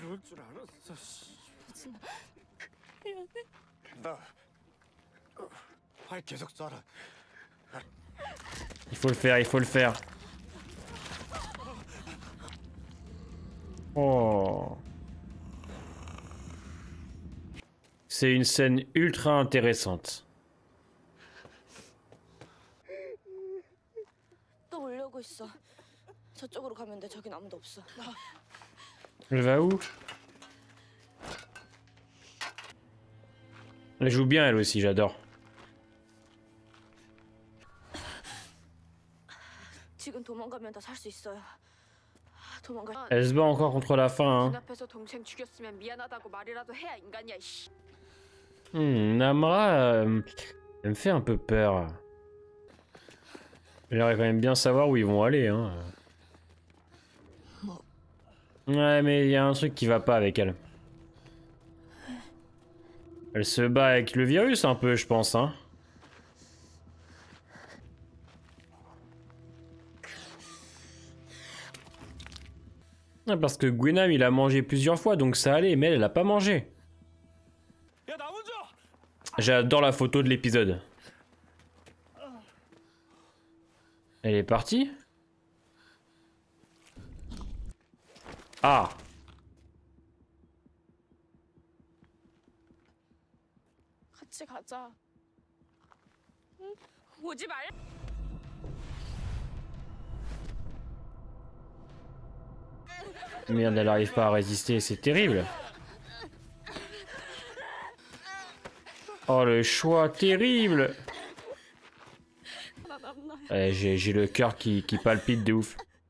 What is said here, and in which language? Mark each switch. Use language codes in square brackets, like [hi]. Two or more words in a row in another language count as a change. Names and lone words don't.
[fr] Il faut le faire, il faut le faire. Oh. C'est une scène ultra intéressante. [ko] 또 올려오고 있어. 저쪽으로 가면 돼. 저긴 아무도 없어. [fr] Elle va où? Elle joue bien elle aussi, j'adore. [ko] 지금 도망가면 다 살 수 있어요. 도망가. [fr] Elle se bat encore contre la fin. Hein. [ko] 앞에서 동생 죽였으면 미안하다고 말이라도 해야 인간이야. 씨. [fr] Namra, elle me fait un peu peur. J'aimerais quand même bien savoir où ils vont aller. Hein. Ouais, mais il y a un truc qui va pas avec elle. Elle se bat avec le virus un peu, je pense. Hein. Ah, parce que Gwenam il a mangé plusieurs fois donc ça allait, mais elle a pas mangé. J'adore la photo de l'épisode. Elle est partie? Ah! [ko] 같이 가자. 응? 오지 말. [fr] Merde, elle arrive pas à résister, c'est terrible. Oh le choix terrible. J'ai le cœur qui palpite de ouf.